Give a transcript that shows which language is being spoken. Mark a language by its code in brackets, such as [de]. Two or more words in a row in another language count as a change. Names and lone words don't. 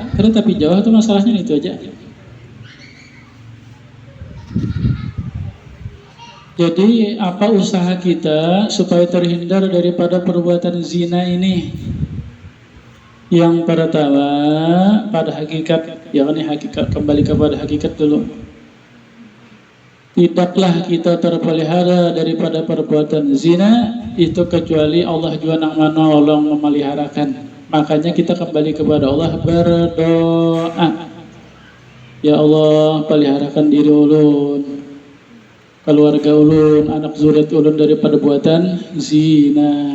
[id] Terus tapi jauh tuh masalahnya itu aja. Jadi apa usaha kita supaya terhindar daripada perbuatan zina ini? Yang pertama, pada hakikat, ya ini hakikat, kembali kepada hakikat dulu. [bjn] Tidaklah kita terpelihara daripada perbuatan zina itu kecuali Allah jua nang menolong memeliharakan. [id] Makanya kita kembali kepada Allah berdoa. [ar] يا الله, [bjn] peliharakan diri ulun, keluarga ulun, anak zuriat ulun daripada perbuatan zina.